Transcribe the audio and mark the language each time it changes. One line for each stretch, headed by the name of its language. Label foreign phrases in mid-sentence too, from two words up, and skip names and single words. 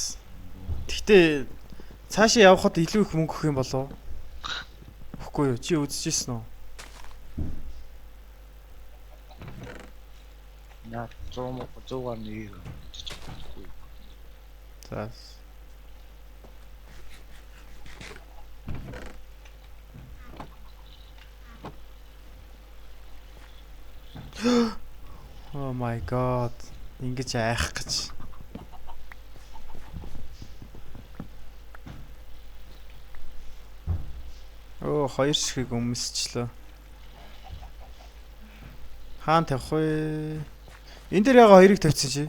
Mongolian: Гэхдээ цаашаа явхад илүү их мөнгө өгөх юм болов уу? Өгөхгүй юу? Чи үзчихсэн үү? Наа 100-аар нэг. За.
English: Oh my god.
Mongolian: Ингэж айх гэж. Оо, хоёр ширхэг өмсчлөө. Хаан тавих вэ? Энд дээр яга хоёрыг тавьчихсан чи?